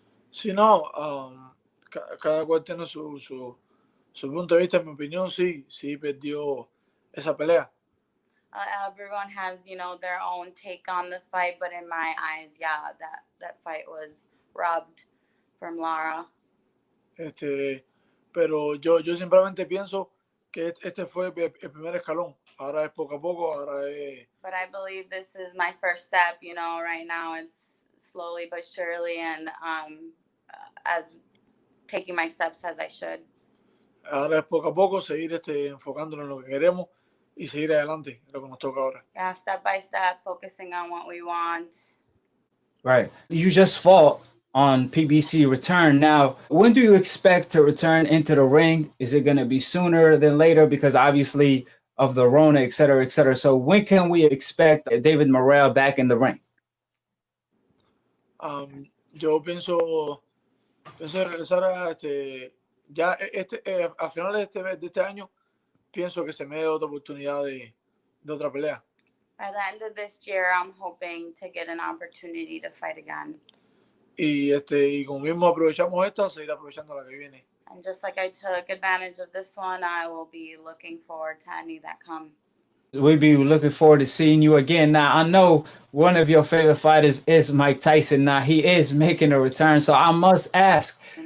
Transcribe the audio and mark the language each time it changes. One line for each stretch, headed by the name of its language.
Spanish: Sí, no, cada cual tiene su punto de vista. En mi opinión, sí perdió esa pelea.
English: Everyone has, you know, their own take on the fight, but in my eyes, yeah, that fight was robbed from Lara.
Spanish: Pero yo simplemente pienso que este fue el primer escalón. Ahora es poco a poco, ahora es...
English: But I believe this is my first step, you know, right now it's slowly but surely, and as taking my steps as I should.
Spanish: Ahora es poco a poco seguir enfocándonos en lo que queremos y seguir adelante, lo que nos toca ahora.
English: Yeah, step by step, focusing on what we want. Right. You just fought on PBC return. Now, when do you expect to return into the ring? Is it going to be sooner than later? Because obviously of the Rona, et cetera, et cetera. So when can we expect David Morrell back in the ring?
Spanish: Yo pienso regresar a ya a finales de este año, pienso que se me dé otra oportunidad de otra pelea.
English: By the end of this year, I'm hoping to get an opportunity to fight again.
Spanish: Y como mismo aprovechamos esta, seguir aprovechando la que viene.
English: And just like I took advantage of this one, I will be looking forward to any that come. We'll be looking forward to seeing you again. Now, I know one of your favorite fighters is Mike Tyson. Now, he is making a return. So I must ask,